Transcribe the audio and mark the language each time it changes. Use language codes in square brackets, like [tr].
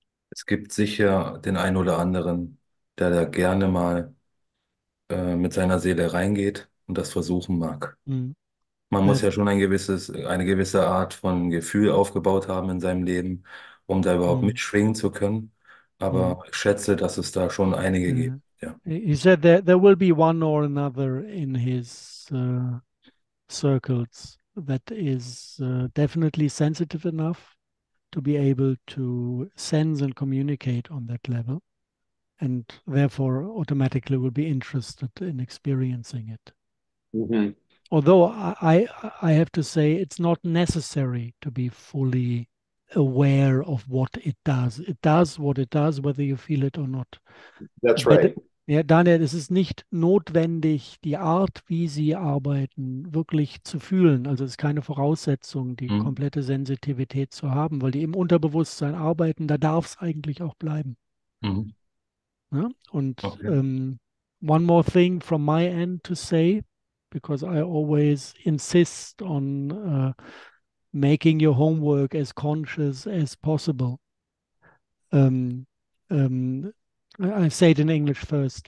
[de] Es gibt sicher den einen oder anderen, der da gerne mal mit seiner Seele reingeht und das versuchen mag. Mhm. Man muss Weil, ja schon eine gewisse Art von Gefühl aufgebaut haben in seinem Leben, um da überhaupt mhm. mitschwingen zu können. Mhm. Aber ich schätze, dass es da schon einige gibt. [en] Yeah. [de] Ja. [en] He said there will be one or another in his circles that is definitely sensitive enough to be able to sense and communicate on that level, and therefore automatically will be interested in experiencing it. Mhm. Although I have to say it's not necessary to be fully aware of what it does. It does what it does, whether you feel it or not. That's [de] Aber [en] right. [de] ja, Daniel, es ist nicht notwendig, die Art, wie Sie arbeiten, wirklich zu fühlen. Also es ist keine Voraussetzung, die Mhm. komplette Sensitivität zu haben, weil die im Unterbewusstsein arbeiten, da darf es eigentlich auch bleiben. Mhm. Ja? Und [en] Okay. one more thing from my end to say, because I always insist on making your homework as conscious as possible. Um, um, I say it in English first.